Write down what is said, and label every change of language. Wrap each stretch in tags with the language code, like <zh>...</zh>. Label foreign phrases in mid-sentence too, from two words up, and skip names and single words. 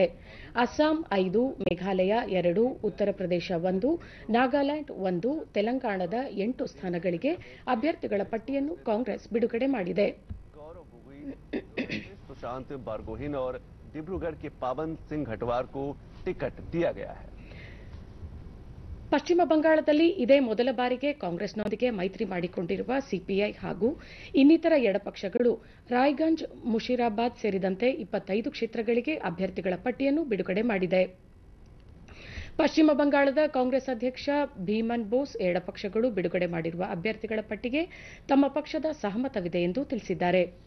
<kn>ಅಸ್ಸಾಂ 5, ಮೇಘಾಲಯ 2, ಉತ್ತರ ಪ್ರದೇಶ 1, ನಾಗಾಲ್ಯಾಂಡ್ 1, ತೆಲಂಗಾಣದ 8 ಸ್ಥಾನಗಳಿಗೆ ಅಭ್ಯರ್ಥಿಗಳ ಪಟ್ಟಿಯನ್ನು ಕಾಂಗ್ರೆಸ್ ಬಿಡುಗಡೆ ಮಾಡಿದೆ.</kn> <hi>सुशांत बारगोहिन और डिब्रूगढ़ के पावन सिंह घटवार को टिकट दिया गया है.</hi> <kn>ಪಶ್ಚಿಮ ಬಂಗಾಳದಲ್ಲಿ ಇದೇ ಮೊದಲ ಬಾರಿಗೆ ಕಾಂಗ್ರೆಸ್ನೊಂದಿಗೆ ಮೈತ್ರಿ ಮಾಡಿಕೊಂಡಿರುವ ಸಿಪಿಐ ಹಾಗೂ ಇನ್ನಿತರ ಎಡಪಕ್ಷಗಳು ರಾಯ್ಗಂಜ್, ಮುಷಿರಾಬಾದ್ ಸೇರಿದಂತೆ 25 ಕ್ಷೇತ್ರಗಳಿಗೆ ಅಭ್ಯರ್ಥಿಗಳ ಪಟ್ಟಿಯನ್ನು ಬಿಡುಗಡೆ ಮಾಡಿದೆ. ಪಶ್ಚಿಮ ಬಂಗಾಳದ ಕಾಂಗ್ರೆಸ್ ಅಧ್ಯಕ್ಷ ಭೀಮನ್ ಬೋಸ್ ಎಡಪಕ್ಷಗಳು ಬಿಡುಗಡೆ ಮಾಡಿರುವ ಅಭ್ಯರ್ಥಿಗಳ ಪಟ್ಟಿಗೆ ತಮ್ಮ ಪಕ್ಷದ ಸಹಮತವಿದೆ ಎಂದು ತಿಳಿಸಿದ್ದಾರೆ.</kn>